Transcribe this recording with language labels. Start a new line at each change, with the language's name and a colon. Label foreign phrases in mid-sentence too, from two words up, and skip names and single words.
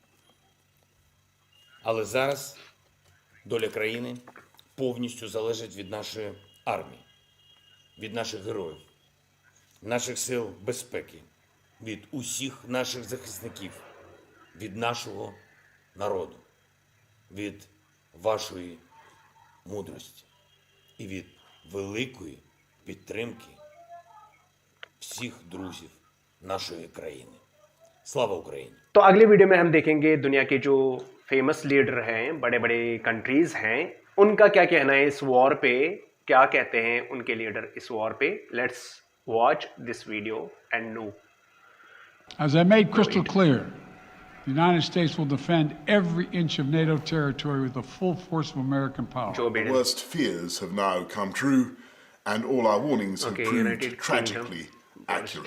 Ukrainian: Але зараз доля країни повністю залежить від нашої армії, від наших героїв, наших сил безпеки, від усіх наших захисників, від нашого народу, від вашої мудрості і від великої підтримки всіх друзів нашої країни. Слава Україні!
Hindi: तो अगली वीडियो में हम देखेंगे दुनिया के जो
English: famous leader
Hindi: हैं, बड़े बड़े कंट्रीज हैं, उनका क्या कहना है इस वॉर पे, क्या कहते हैं उनके लीडर इस वॉर पे.
English: let's watch this video and know. As I made crystal clear, the United States will defend every inch of NATO territory with the full force of American power. Joe The worst fears have now come true, and all our warnings have proved tragically accurate.